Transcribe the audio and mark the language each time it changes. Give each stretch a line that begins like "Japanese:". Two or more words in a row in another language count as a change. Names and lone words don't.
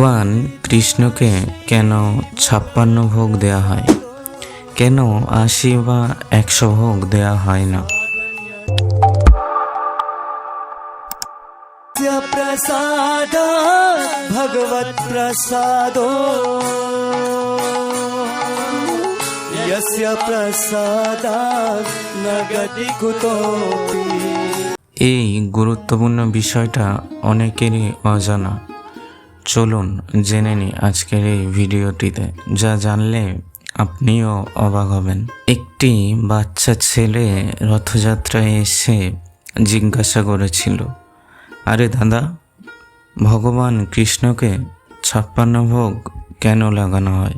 Bangla: ভগবান কৃষ্ণকে কেন 56 ভোগ দেয়া হয়? কেন 80 বা 100 ভোগ দেয়া হয় না?
Sanskrit: प्रसाद भगवत प्रसादो यस्य प्रसादात् न गति कुतोऽपि।
Bangla: এই গুরুত্বপূর্ণ বিষয়টা অনেকেরই অজানা। চলুন জেনে নিই আজকের এই ভিডিওটিতে, যা জানলে আপনিও অবাক হবেন। একটি বাচ্চা ছেলে রথযাত্রায় এসে জিজ্ঞাসা করেছিল, আরে দাদা, ভগবান কৃষ্ণকে 56 ভোগ কেন লাগানো হয়?